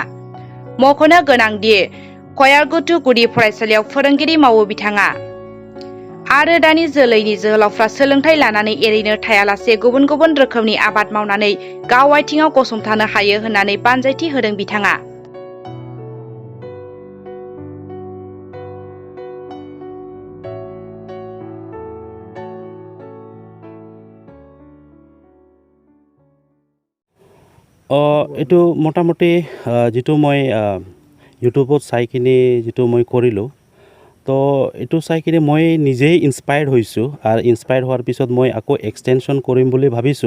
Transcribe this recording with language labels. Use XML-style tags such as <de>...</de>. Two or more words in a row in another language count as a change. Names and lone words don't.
<brx>मख'नो गोनांदि खयारगुथु गुदि फरायसालियाव फोरोंगिरि मावो बिथाङा। आरो दानि जोलैनि जोहोलावफ्रा सोलोंथाइ लानानै एरैनो थायालासे गुबुन गुबुन रोखोमनि आबाद मावनानै गाव आथिङाव गसंथानो हायो होननानै बानजायथि होदों बिथाङा।</brx> <as>এইটো মোটামুটি যেটো মই ইউটিউবত চাই কিনি যেটো মই কৰিলোঁ, তো এইটো চাই কিনি মই নিজেই ইনস্পায়াৰ্ড হৈছোঁ আৰু ইনস্পায়াৰ্ড হোৱাৰ পিছত মই আকৌ এক্সটেনশ্যন কৰিম বুলি ভাবিছোঁ।</as>